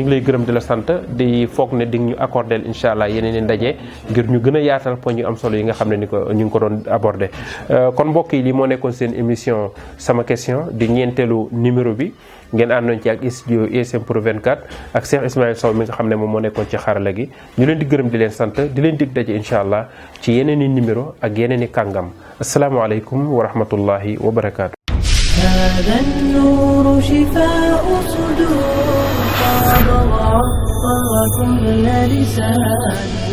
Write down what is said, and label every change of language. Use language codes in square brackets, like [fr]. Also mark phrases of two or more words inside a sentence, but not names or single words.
[wo] ngi lay gërëm di la sant di foog ne di ñu accordeel [ar] إن شاء الله [wo] yeneen i ndaje ngir ñu gën a yaatal poñ yu am solo yi nga xam ne ni ko ñu ngi ko doon abordé kon mbokk yi lii moo nekkoon seen émission sama question di ñeenteelu numéro bi ngeen àndoon ci ak studio ESM Pro 24 ak Cheikh Ismaïl Sow mi nga xam ne moom moo nekkoon ci xarala gi ñu leen di gërëm di leen sant di leen dig daje [ar] إن شاء الله [wo] ci yeneen i numéro ak yeneen i kàngam [ar] السلام عليكم ورحمة الله وبركاته. هذا النور شفاء صدور قاد وعطر كل لسان